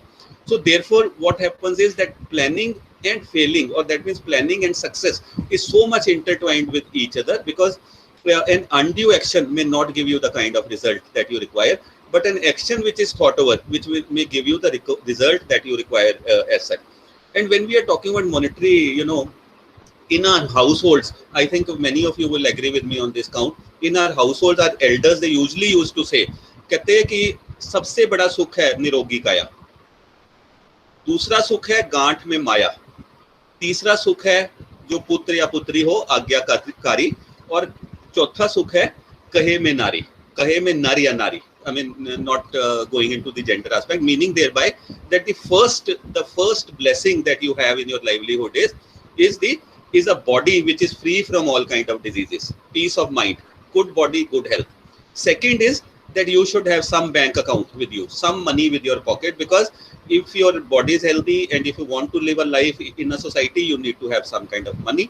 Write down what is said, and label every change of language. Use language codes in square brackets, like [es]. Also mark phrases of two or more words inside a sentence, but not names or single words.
[en] So therefore, what happens is that planning and failing, or that means planning and success, is so much intertwined with each other, because an undue action may not give you the kind of result that you require, but an action which is thought over, which may give you the result that you require as such. And when we are talking about monetary, in our households, I think many of you will agree with me on this count. In our households, our elders, they usually used to say, [hi] कहते हैं कि सबसे बड़ा सुख है निरोगी काया, दूसरा सुख है गांठ में माया, तीसरा सुख है जो पुत्र या पुत्री हो आज्ञाकारी, और चौथा सुख है कहे में नारी, कहे में नारी या नारी. [en] I mean, not going into the gender aspect, meaning thereby that the first blessing that you have in your livelihood is the is a body which is free from all kind of diseases, peace of mind, good body, good health. Second is that you should have some bank account with you, some money with your pocket, because if your body is healthy and if you want to live a life in a society, you need to have some kind of money.